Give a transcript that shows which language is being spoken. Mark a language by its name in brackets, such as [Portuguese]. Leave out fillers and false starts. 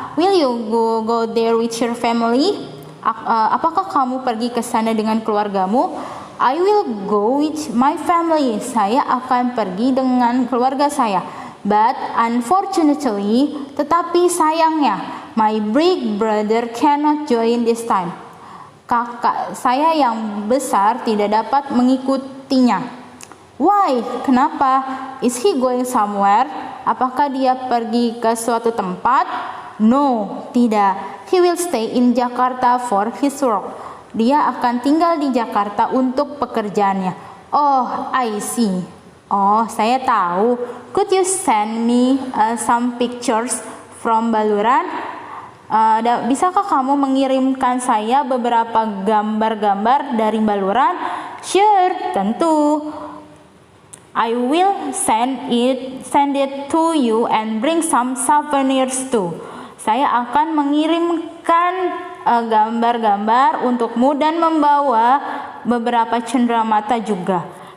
[English] Will you go there with your family? [Indonesian] Apakah kamu pergi ke sana dengan keluargamu? [English] I will go with my family. [Indonesian] Saya akan pergi dengan keluarga saya. [English] But unfortunately, [Indonesian] tetapi sayangnya, [English] my big brother cannot join this time. [Indonesian] Kakak saya yang besar tidak dapat mengikutinya. [English] Why? [Indonesian] Kenapa? [English] Is he going somewhere? [Indonesian] Apakah dia pergi ke suatu tempat? [English] No, [Indonesian] tidak. [English] He will stay in Jakarta for his work. [Indonesian] Dia akan tinggal di Jakarta untuk pekerjaannya. [English] Oh, I see. [Indonesian] Oh, saya tahu. [English] Could you send me some pictures from Baluran? [Indonesian] Bisakah kamu mengirimkan saya beberapa gambar-gambar dari Baluran? [English] Sure, [Indonesian] tentu. [English] I will send it to you and bring some souvenirs too. [Indonesian] Saya akan mengirimkan gambar-gambar untukmu dan membawa beberapa cenderamata juga.